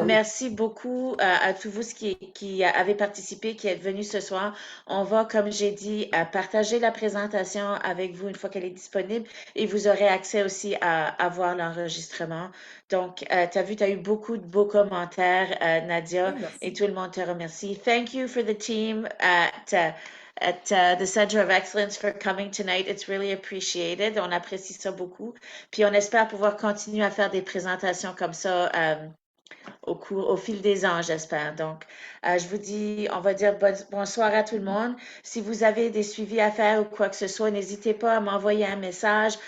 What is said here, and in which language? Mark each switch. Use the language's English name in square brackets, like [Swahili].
[French] merci beaucoup à tous vous qui avez participé, qui êtes venus ce soir. On va, comme j'ai dit, partager la présentation avec vous une fois qu'elle est disponible et vous aurez accès aussi à voir l'enregistrement. Donc, tu as vu, tu as eu beaucoup de beaux commentaires, Nadia. Oui, merci. Et tout le monde te remercie. [English] Thank you for the team at the Center of Excellence for coming tonight. It's really appreciated. [French] On apprécie ça beaucoup. Puis on espère pouvoir continuer à faire des présentations comme ça au fil des ans, j'espère. Donc, je vous dis, on va dire bonsoir à tout le monde. Si vous avez des suivis à faire ou quoi que ce soit, n'hésitez pas à m'envoyer un message.